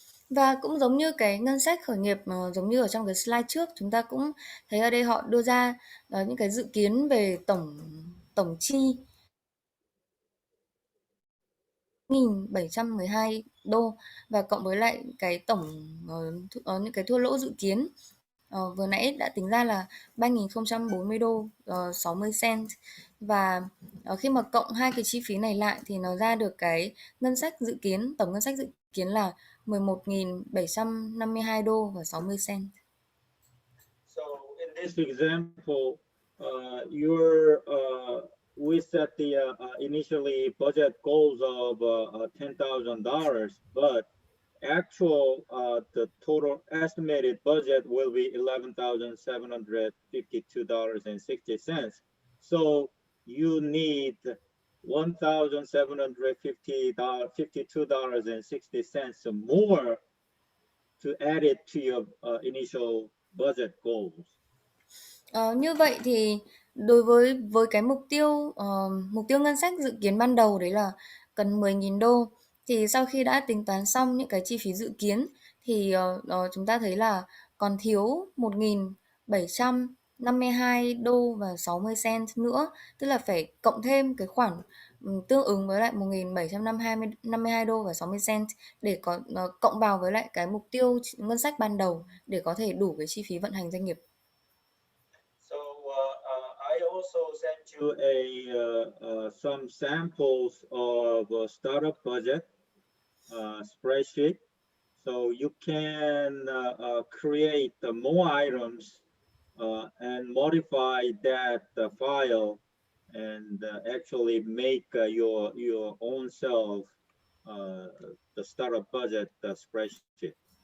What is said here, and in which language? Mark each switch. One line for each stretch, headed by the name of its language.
Vietnamese: Và cũng giống như cái ngân sách khởi nghiệp giống như ở trong cái slide trước, chúng ta cũng thấy ở đây họ đưa ra những cái dự kiến về tổng chi 1.712 đô và cộng với lại cái tổng những cái thua lỗ dự kiến vừa nãy đã tính ra là 3.040 đô 60 cent. Và khi mà cộng hai cái chi phí này lại thì nó ra được cái tổng ngân sách dự kiến là 11.752 đô và 60 cent.
English: So in this example, your we set the initially budget goals of $10,000, but actual the total estimated budget will be $11,752.60. So you need $1,752.60 more to add it to your initial budget goals.
Vietnamese: Như vậy thì đối với cái mục tiêu ngân sách dự kiến ban đầu đấy là cần 10.000 đô thì sau khi đã tính toán xong những cái chi phí dự kiến thì chúng ta thấy là còn thiếu 1.752 đô và 60 cent nữa, tức là phải cộng thêm cái khoản tương ứng với lại 1.752 đô và 60 cent để có cộng vào với lại cái mục tiêu ngân sách ban đầu để có thể đủ cái chi phí vận hành doanh nghiệp.
English: So I also send you some samples of a startup budget spreadsheet, so you can create more items and modify that file and actually make your own self uh, the startup budget spreadsheet.